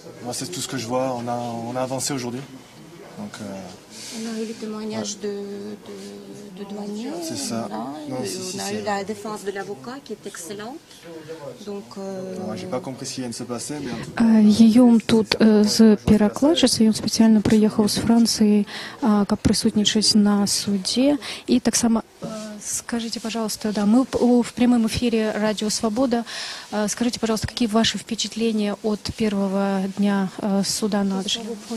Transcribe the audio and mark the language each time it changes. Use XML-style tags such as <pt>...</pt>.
<fr>Moi, c'est tout ce que je vois. On a avancé aujourd'hui. Donc, on a eu le témoignage de douanier. C'est ça. Non, on a eu la défense de l'avocat qui est excellente. Donc, j'ai pas compris ce qui vient de se passer, mais en tout</fr> <be>cas. Гийом тут з перакладчыцай. Ён спецыяльна прыехаў з Францыі, каб прысутнічаць на суде. И таксама</be> <ru>скажите, пожалуйста, да, мы в прямом эфире Радио Свобода. Скажите, пожалуйста, какие ваши впечатления от первого дня суда над Жаляном?</ru>